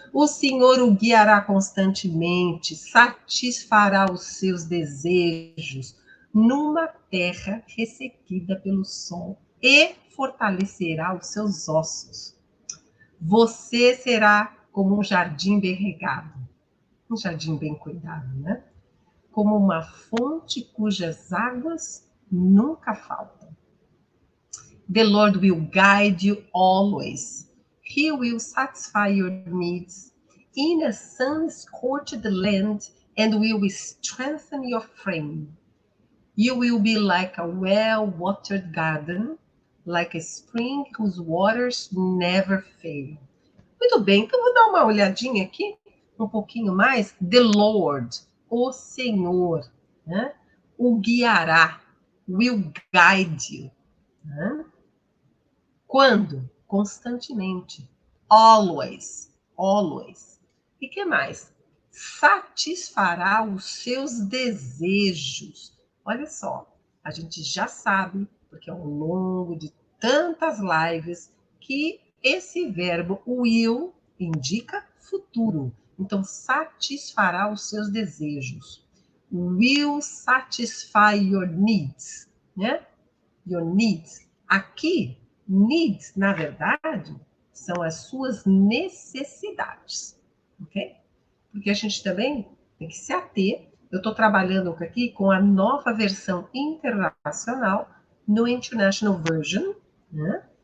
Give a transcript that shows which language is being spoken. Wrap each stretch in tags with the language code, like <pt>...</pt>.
<pt>O Senhor o guiará constantemente, satisfará os seus desejos numa terra ressequida pelo sol e fortalecerá os seus ossos. Você será como um jardim bem regado, um jardim bem cuidado, né? Como uma fonte cujas águas nunca faltam.</pt> <en>The Lord will guide you always. He will satisfy your needs in a sun-scorched land and will strengthen your frame. You will be like a well-watered garden, like a spring whose waters never fail.</en> <pt>Muito bem, então vou dar uma olhadinha aqui, um pouquinho mais.</pt> <en>The Lord,</en> <pt>o Senhor, né? O guiará,</pt> <en>will guide you.</en> <pt>Né? Quando? Constantemente.</pt> <en>Always. Always.</en> <pt>E que mais? Satisfará os seus desejos. Olha só, a gente já sabe, porque ao longo de tantas lives, que esse verbo will indica futuro. Então, satisfará os seus desejos.</pt> <en>Will satisfy your needs, né? Your needs.</en> <pt>Aqui, needs, na verdade, são as suas necessidades, ok? Porque a gente também tem que se ater. Eu estou trabalhando aqui com a nova versão internacional no International Version, né?</pt>